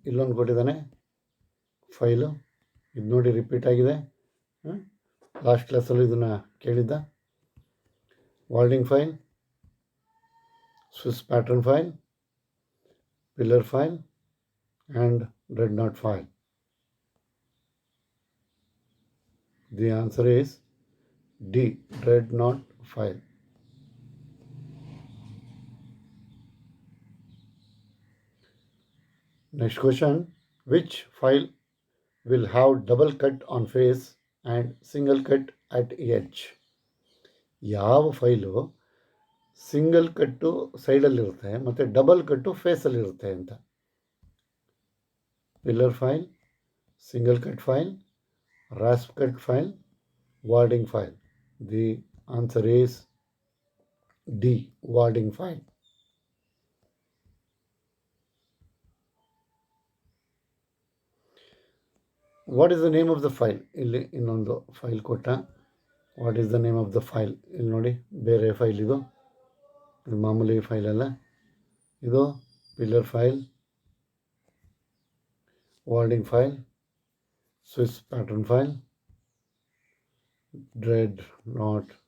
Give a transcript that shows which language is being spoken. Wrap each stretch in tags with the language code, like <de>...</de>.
<kn>ಇಲ್ಲೊಂದು ಕೊಟ್ಟಿದ್ದಾನೆ ಫೈಲು, ಇದು ನೋಡಿ ರಿಪೀಟ್ ಆಗಿದೆ, ಲಾಸ್ಟ್ ಕ್ಲಾಸಲ್ಲೂ ಇದನ್ನು ಕೇಳಿದ್ದ.</kn> <en>Warding file, Swiss pattern file, pillar file and red knot file. The answer is D, red knot file. Next question, which file will have double cut on face and single cut at edge?</en> <kn>ಯಾವ file single ಕಟ್ಟು ಸೈಡಲ್ಲಿರುತ್ತೆ ಮತ್ತು double ಕಟ್ಟು ಫೇಸಲ್ಲಿರುತ್ತೆ ಅಂತ.</kn> <en>Pillar file, single cut file, rasp cut file, warding file. The answer is D, warding file. What is the name of the file?</en> <kn>ಇಲ್ಲಿ ಇನ್ನೊಂದು file ಕೊಟ್ಟ,</kn> <en>What is the name of the file?</en> <kn>ಇಲ್ಲಿ ನೋಡಿ ಬೇರೆ file, ಇದು ಮಾಮೂಲಿ file ಅಲ್ಲ, ಇದು pillar file, ವಾರ್ಡಿಂಗ್ file, Swiss pattern file, red not</kn>